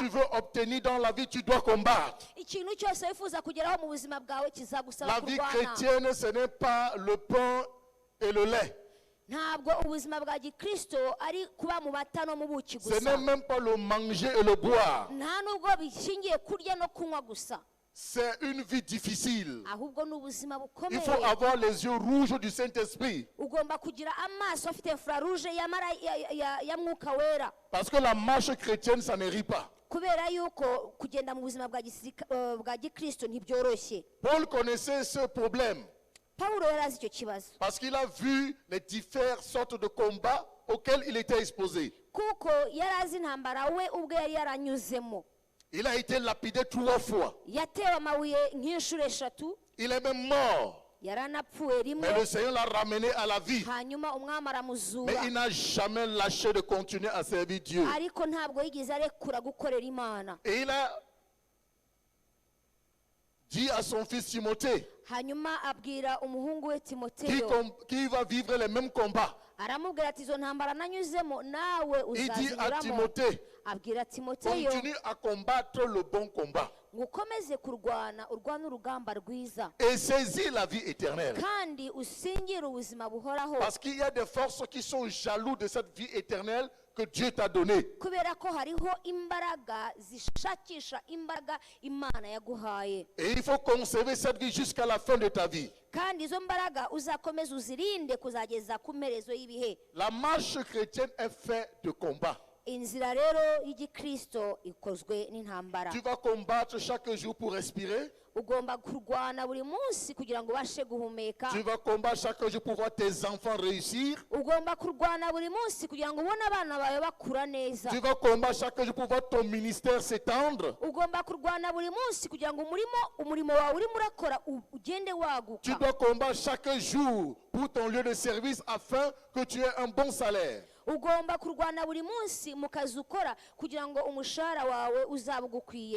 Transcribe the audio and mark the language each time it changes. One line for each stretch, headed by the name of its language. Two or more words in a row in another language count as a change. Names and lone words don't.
French: tu veux obtenir dans la vie, tu dois combattre.
Kinyarwanda: ikintu cyose wifuza kugeraho mu buzima bwawe kizagusaba
French: La vie
Kinyarwanda: kurwana
French: chrétienne, ce n'est pas le pain et le lait.
Kinyarwanda: ntabwo ubuzima bwa gikristo ari kuba mu mata no mu buki
French: Ce n'est
Kinyarwanda: gusa
French: même pas le manger et le boire.
Kinyarwanda: nta nubwo bishingiye kurya no kunywa gusa
French: C'est une vie difficile.
Kinyarwanda: ahubwo ni ubuzima
French: Il
Kinyarwanda: bukomeye
French: faut avoir les yeux rouges du Saint-Esprit.
Kinyarwanda: ugomba kugira amaso afite infrarouge ya mwuka wera
French: Parce que la marche chrétienne, ça ne rit pas.
Kinyarwanda: kubera yuko kugenda mu buzima bwa gikristo ntibyoroshye
French: Paul connaissait ce problème
Kinyarwanda: pawulo yari azi icyo kibazo
French: parce qu'il a vu les différentes sortes de combats auxquels il était exposé.
Kinyarwanda: kuko yari azi intambara we ubwe yari yaranyuzemo
French: Il a été lapidé 3 fois.
Kinyarwanda: yatewe amabuye nk'inshuro 3
French: Il est même mort.
Kinyarwanda: yaranapfuye rimwe
French: Mais le Seigneur l'a ramené à la vie.
Kinyarwanda: hanyuma umwami
French: Mais
Kinyarwanda: aramuzura
French: il n'a jamais lâché de continuer à servir Dieu.
Kinyarwanda: ariko ntabwo yigeze arekura gukorera imana
French: Et il a dit à son fils Timothée,
Kinyarwanda: hanyuma abwira umuhungu we timoteyo
French: qui va vivre les mêmes combats.
Kinyarwanda: aramubwira ati izo ntambara nanyuzemo nawe
French: Il dit à
Kinyarwanda: uzazinyuramo
French: Timothée,
Kinyarwanda: abwira timoteyo
French: continue à combattre le bon combat
Kinyarwanda: ngo ukomeze kurwana urwana urugamba rwiza
French: et saisis la vie éternelle.
Kinyarwanda: kandi usingire ubuzima buhoraho
French: Parce qu'il y a des forces qui sont jaloux de cette vie éternelle que Dieu t'a donnée.
Kinyarwanda: kubera ko hariho imbaraga zishakisha imbaraga imana yaguhaye
French: Et il faut conserver cette vie jusqu'à la fin de ta vie.
Kinyarwanda: kandi izo mbaraga uzakomeza uzirinde kuzageza ku mperezo y'ibihe
French: La marche chrétienne est faite de combat.
Kinyarwanda: inzira rero y'igikristo ikozwe n'intambara
French: Tu vas combattre chaque jour pour respirer.
Kinyarwanda: ugomba kurwana buri munsi kugira ngo ubashe guhumeka
French: Tu vas combattre chaque jour pour voir tes enfants réussir.
Kinyarwanda: ugomba kurwana buri munsi kugira ngo ubone abana bawe bakura neza
French: Tu vas combattre chaque jour pour voir ton ministère s'étendre.
Kinyarwanda: ugomba kurwana buri munsi kugira ngo umurimo wawe urimo urakora ugende
French: Tu
Kinyarwanda: waguka
French: dois combattre chaque jour pour ton lieu de service afin que tu aies un bon salaire.
Kinyarwanda: ugomba kurwana buri munsi mu kazi ukora kugira ngo umushahara wawe uzaba ugukwiye.